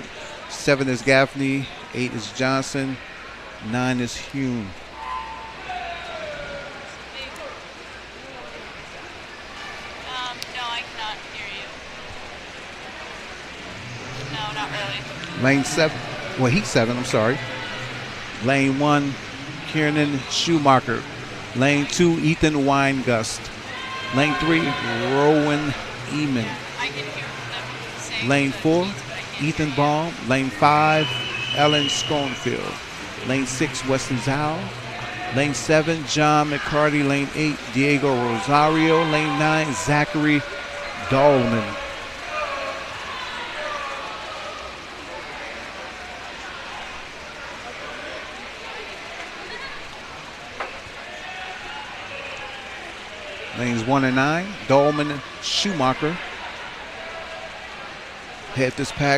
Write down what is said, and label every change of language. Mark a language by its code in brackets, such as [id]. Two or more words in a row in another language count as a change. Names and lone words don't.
[en] 7 is Gaffney. 8 is Johnson. 9 is Hume. Lane 7, Heat 7, I'm sorry. Lane 1, Kiernan Schumacher. Lane 2, Ethan Weingust. Lane 3, Rowan Eamon. Lane 4, Ethan Baum. Lane 5, Ellen Schoenfield. Lane 6, Weston Zhao. Lane 7, John McCarty. Lane 8, Diego Rosario. Lane 9, Zachary Dahlman. Lanes 1 and 9, Dahlman and Schumacher head this pack.